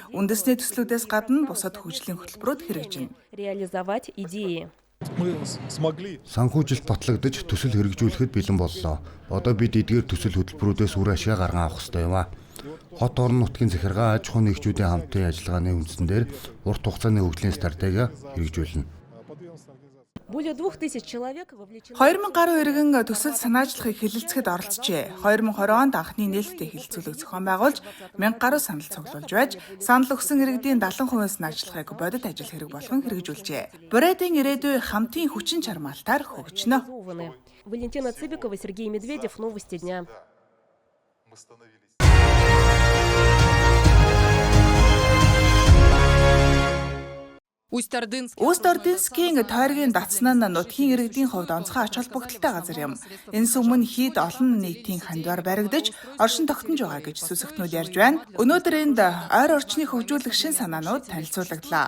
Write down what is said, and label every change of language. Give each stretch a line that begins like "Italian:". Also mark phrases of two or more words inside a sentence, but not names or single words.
Mongolian: Үндэсний төслүүдээс гадна бусад хөгжлийн хөтөлбөрүүд хэрэгжинэ. Санхүүжилт батлагдаж төсөл хэрэгжүүлэхэд бэлэн боллоо. Одоо бид эдгээр төсөл хөтөлбөрүүдээс үр ашиг гарган авах ёстой юм а. Хот орон нутгийн захиргаа аж ахуйн нэгжүүдийн хамтын ажиллагааны үндсэн дээр урт хугацааны хөгжлийн стратеги хэрэгжүүлнэ.
Russian: Более 2000 человек вовлечены.
Mongolian: 2000 гаруй иргэн төсөл санаачлагыг хэлэлцэхэд оролцжээ. 2020 онд анхны нээлттэй хэлэлцүүлэг зохион байгуулж 1000 гаруй санал цуглуулж байж, санал өгсөн иргэдийн 70% санаачлагыг бодит ажил хэрэг болгон хэрэгжүүлжээ. Бурайдын ирээдүй хамтын хүчин чармаалтаар хөгжнө.
Russian: Валентина Цыбикова, Сергей Медведев. Новости дня.
Mongolian: Усть-Ордынскийн тойргийн датсан нь нутгийн иргэдийн хувьд онцгой ач холбогдолтой газар юм. Энэ сүмэн хід олон нийтийн хандвар баригдаж, оршин тогтнож байгаа гэж сүсэгтнүүд ярьж байна. Өнөөдөр энд ойр орчныг хөгжүүлэх шин санаанууд танилцуулагдлаа.